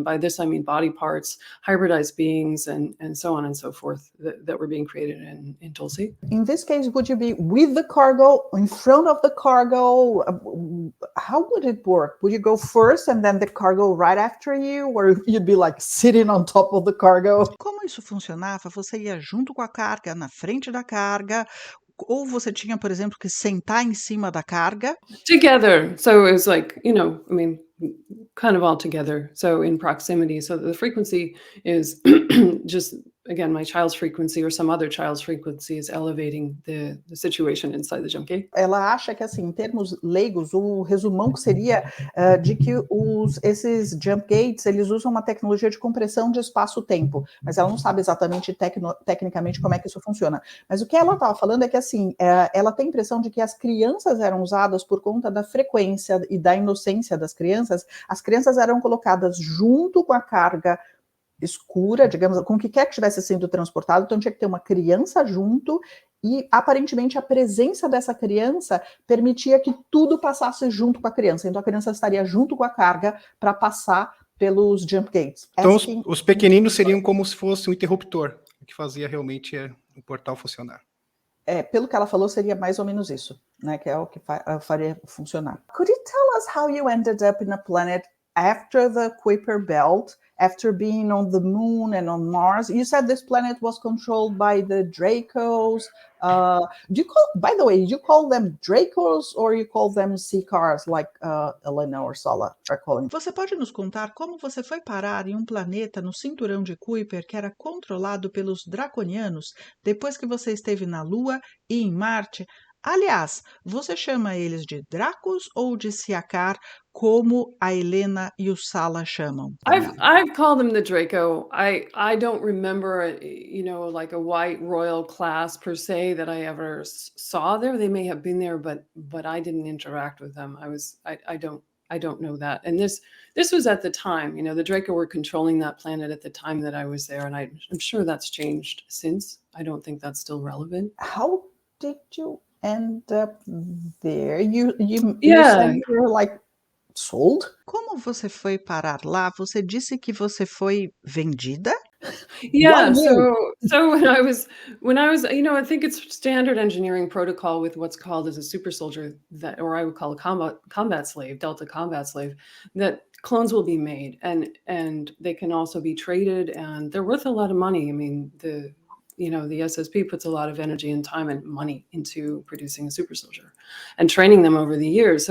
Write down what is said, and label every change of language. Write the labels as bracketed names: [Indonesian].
[English] And by this, I mean body parts, hybridized beings, and so on and so forth that were being created in Dulce. In this case, would you be with the cargo, in front of the cargo? How would it work? Would you go first and then the cargo right after you? Or you'd be like sitting on top of the cargo? [Portuguese] Como isso funcionava? Você ia junto com a carga, na frente da carga, ou você tinha, por exemplo, que sentar em cima da carga? [English] Together. So it was like, kind of all together. So in proximity. So the frequency is just again, my child's frequency or some other child's frequency is elevating the situation inside the jump gate. [Portuguese] Ela acha que, assim, em termos leigos, o resumão que seria de que esses jump gates, eles usam uma tecnologia de compressão de espaço-tempo, mas ela não sabe exatamente tecnicamente como é que isso funciona. Mas o que ela estava falando é que, assim, ela tem a impressão de que as crianças eram usadas por conta da frequência e da inocência das crianças. As crianças eram colocadas junto com a carga escura, digamos, com o que quer que estivesse sendo transportado, então tinha que ter uma criança junto, e aparentemente a presença dessa criança permitia que tudo passasse junto com a criança, então a criança estaria junto com a carga para passar pelos jump gates. Então os pequeninos seriam como se fosse um interruptor, que fazia realmente o portal funcionar. Pelo que ela falou, seria mais ou menos isso, né, que é o que faria funcionar. [English] Could you tell us how you ended up in a planet after the Kuiper Belt, after being on the moon and on Mars? You said this planet was controlled by the Dracos. By the way, do you call them Dracos or you call them Seekars, like Elena or Sala are calling? [Portuguese] Você pode nos contar como você foi parar em um planeta no cinturão de Kuiper que era controlado pelos draconianos depois que você esteve na Lua e em Marte? Aliás, você chama eles de Dracos ou de Siakar, como a Helena e o Sala chamam? [English] I've called them the Draco. I don't remember, like a white royal class per se that I ever saw there. They may have been there, but I didn't interact with them. I don't know that. And this was at the time, the Draco were controlling that planet at the time that I was there, and I'm sure that's changed since. I don't think that's still relevant. How did you end up there? You said you were like sold? [Portuguese] Como você foi parar lá? Você disse que você foi vendida? [English] Yeah, so when I was, I think it's standard engineering protocol with what's called as a super soldier, that, or I would call a combat slave, Delta combat slave, that clones will be made and they can also be traded, and they're worth a lot of money. I mean, the SSP puts a lot of energy and time and money into producing a super soldier and training them over the years.